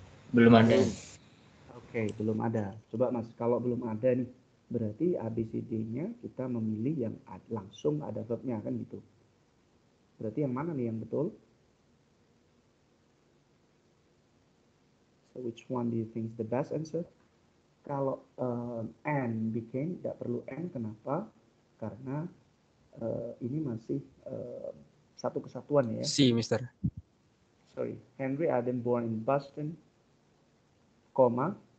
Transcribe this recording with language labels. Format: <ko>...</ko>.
<id>Belum ada. Oke, belum ada. Coba Mas, kalau belum ada nih, berarti ABCD-nya kita memilih yang langsung ada verbnya kan gitu. Berarti yang mana nih yang betul?</id> <en>So which one do you think is the best answer?</en> <id>Kalau and became, tidak perlu and, kenapa? Karena ini masih satu kesatuan ya. C, Mister.</id> <en>Sorry, Henry Adam born in Boston, koma.</en>